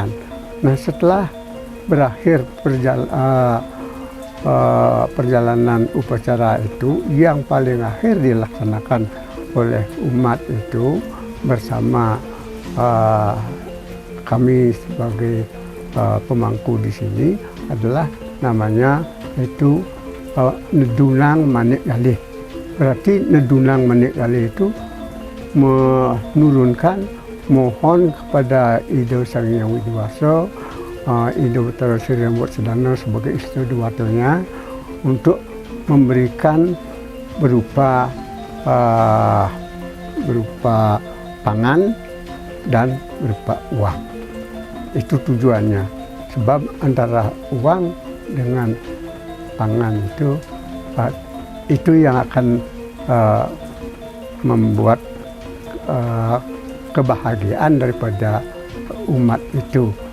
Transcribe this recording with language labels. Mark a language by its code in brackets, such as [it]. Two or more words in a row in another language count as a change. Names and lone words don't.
[id] Nah, setelah berakhir perjalanan upacara itu, yang paling akhir dilaksanakan oleh umat itu bersama kami sebagai pemangku di sini adalah namanya itu Nedunang Manik Galih. Berarti Nedunang Manik Galih itu menurunkan mohon kepada Ido Sang Hyang Widiwasa, Ido Batara Sri Rambut Sedana sebagai istri duwatonya untuk memberikan berupa pangan dan berupa uang. Itu tujuannya, sebab antara uang dengan pangan itu yang akan membuat kebahagiaan daripada umat itu.